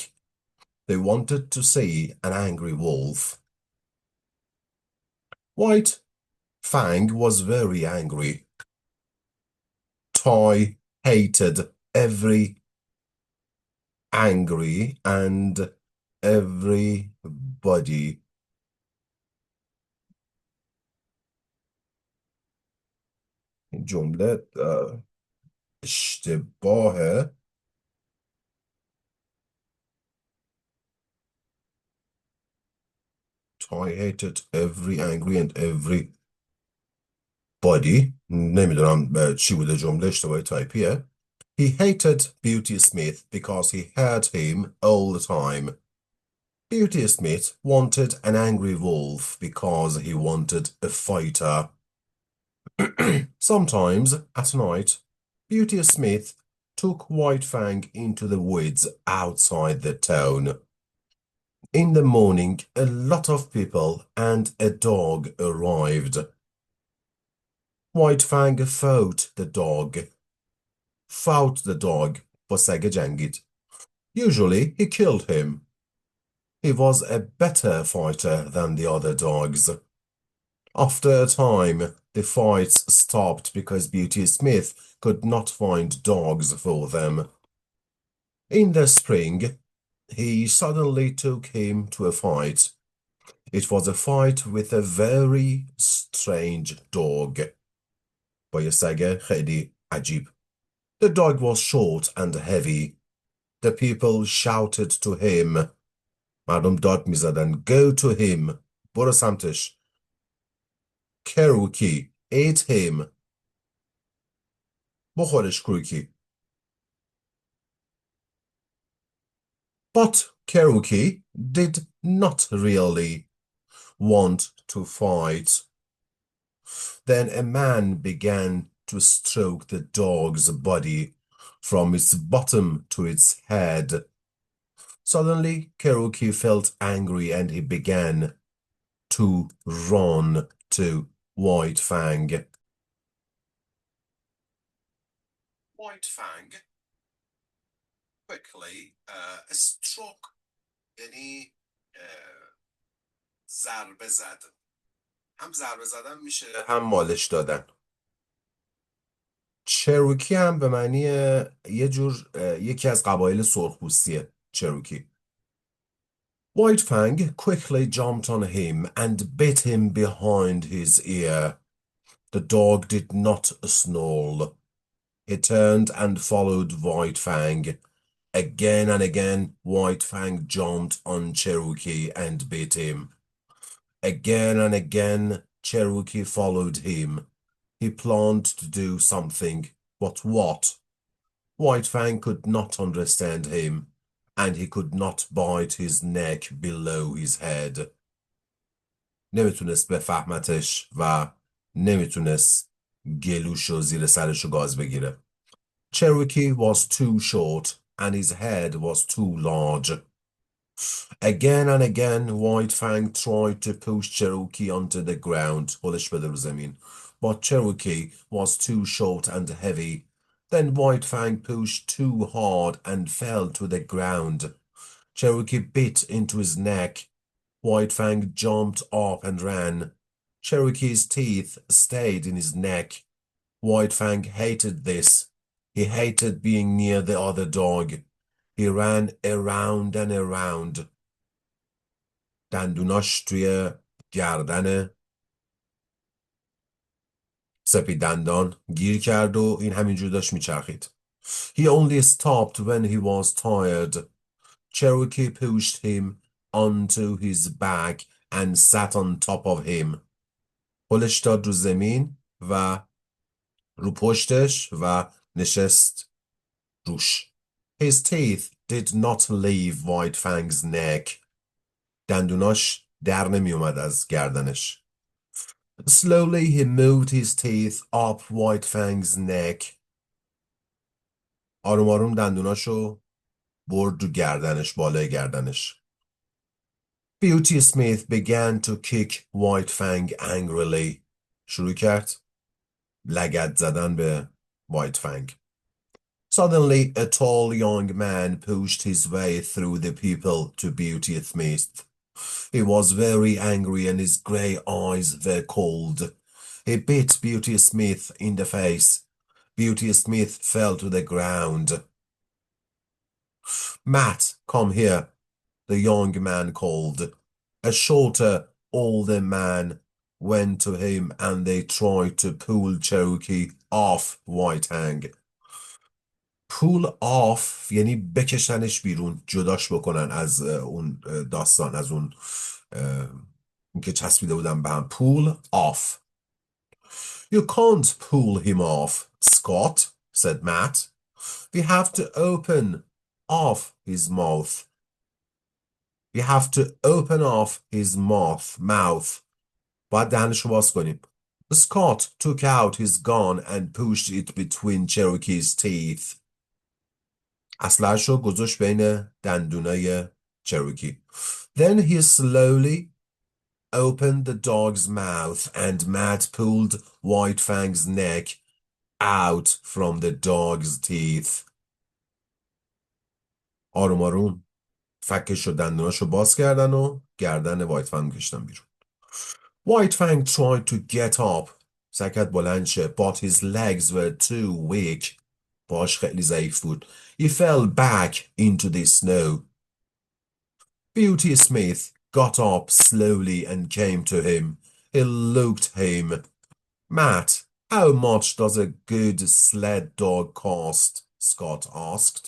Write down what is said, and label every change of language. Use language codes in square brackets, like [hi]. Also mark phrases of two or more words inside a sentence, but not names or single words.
[en] They wanted to see an angry wolf. White Fang was very angry. Toy hated every angry and everybody. [fa] این جمله اشتباهه. [en] Toy hated every angry and everybody. [fa] نمیدونم چی بوده جمله اشتباهی تایپیه. [en] He hated Beauty Smith because he heard him all the time. Beauty Smith wanted an angry wolf because he wanted a fighter. Sometimes at night, Beauty Smith took White Fang into the woods outside the town. In the morning, a lot of people and a dog arrived. White Fang fought the dog. [fa] با سگ جنگید. [en] Usually, he killed him. He was a better fighter than the other dogs. After a time, the fights stopped because Beauty Smith could not find dogs for them. In the spring, he suddenly took him to a fight. It was a fight with a very strange dog. [fa] با یه سگ خیلی عجیب. [en] The dog was short and heavy. The people shouted to him. [fa] مردم داد می زدن. [en] Go to him. [fa] برو سمتش. کروکی. [en] Eat him. [fa] بخورش کروکی. [en] But Keruki did not really want to fight. Then a man began to stroke the dog's body from its bottom to its head. Suddenly, Keruki felt angry and he began to run to White Fang. White Fang quickly struck [fa] یعنی ضربه زد. هم ضربه زدن میشه هم مالش دادن. چروکی هم به معنی یکی از قبایل سرخپوستیه. چروکی. [en] White Fang quickly jumped on him and bit him behind his ear. The dog did not snarl. He turned and followed White Fang. Again and again, White Fang jumped on Cherokee and bit him. Again and again, Cherokee followed him. He planned to do something, but what? White Fang could not understand him, and he could not bite his neck below his head. [fa] نمیتونست بفهمتش و نمیتونست گلوشو زیر سرشو گاز بگیره. [en] Cherokee was too short, and his head was too large. Again and again, White Fang tried to push Cherokee onto the ground. [fa] هلش بده رو زمین. [en] But Cherokee was too short and heavy. Then White Fang pushed too hard and fell to the ground. Cherokee bit into his neck. White Fang jumped up and ran. Cherokee's teeth stayed in his neck. White Fang hated this. He hated being near the other dog. He ran around and around. [fa] دندوناش توی گردن سپید دندان گیر کرد و این همینجور داشت میچرخید. [en] He only stopped when he was tired. Cherokee pushed him onto his back and sat on top of him. [fa] هلش داد رو زمین و رو پشتش و نشست روش. [en] His teeth did not leave White Fang's neck. [fa] دندوناش در نمی اومد از گردنش. [en] Slowly he moved his teeth up White Fang's neck. [fa] آروم آروم دندوناشو برد رو گردنش، بالای گردنش. [en] Beauty Smith began to kick White Fang angrily. [fa] شروع کرد لگد زدن به White Fang. [en] Suddenly, a tall young man pushed his way through the people to Beauty Smith. He was very angry and his grey eyes were cold. He bit Beauty Smith in the face. Beauty Smith fell to the ground. Matt, come here, the young man called. A shorter, older man went to him and they tried to pull Cherokee off White Fang. pull off [fa] یعنی بکشنش بیرون، جداش بکنن از اون داستان، از اون که چسبیده بودن به هم. [en] pull off. You can't pull him off, Scott, said Matt. We have to open off his mouth. We have to open off his mouth. [fa] باید دهنشو باز کنیم. [en] Scott took out his gun and pushed it between Cherokee's teeth. [fa] اسلحه‌شو گذاشت بین دندونای چروکی. [en] Then he slowly opened the dog's mouth and Matt pulled White Fang's neck out from the dog's teeth. [fa] آروم آروم فکش و دندوناشو باز کردن و گردن وایت فنگ کشتن بیرون. [en] White Fang tried to get up. [fa] سکت بلند شه. [en] But his legs were too weak. [fa] باش خیلی ضعیف بود. [en] He fell back into the snow. Beauty Smith got up slowly and came to him. He looked him. Matt, how much does a good sled dog cost? Scott asked.